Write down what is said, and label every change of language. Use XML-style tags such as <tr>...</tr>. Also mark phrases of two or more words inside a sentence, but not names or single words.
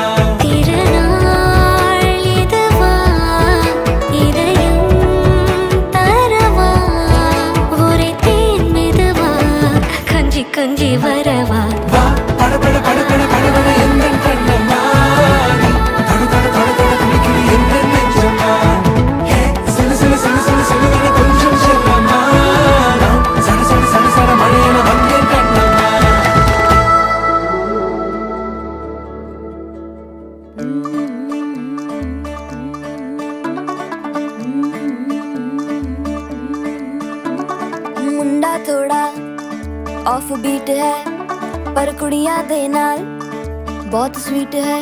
<ta>திருநாள் இதுவா, இதயம் தரவா, ஒரே தேன் மெதுவா, கஞ்சி கஞ்சி வரவா. வா பட பட பட பட படவன எந்தன் கண்ணம்மா. நீ தடு தடு தடு தடு துடிக்குது எந்தன் நெஞ்சம்மா. ஹே சிலு சிலு சிலு சிலு சிலுவென கொஞ்சம் செல்லம்மா. நான் சட சட சட சட மழையென வந்தேன் கண்ணம்மா.</ta> <hi>मुंडा थोड़ा</hi> <en>off beat</en> <hi>है पर</hi> <pa>ਕੁੜੀਆਂ ਦੇ ਨਾਲ</pa> <hi>बहुत स्वीट है।</hi>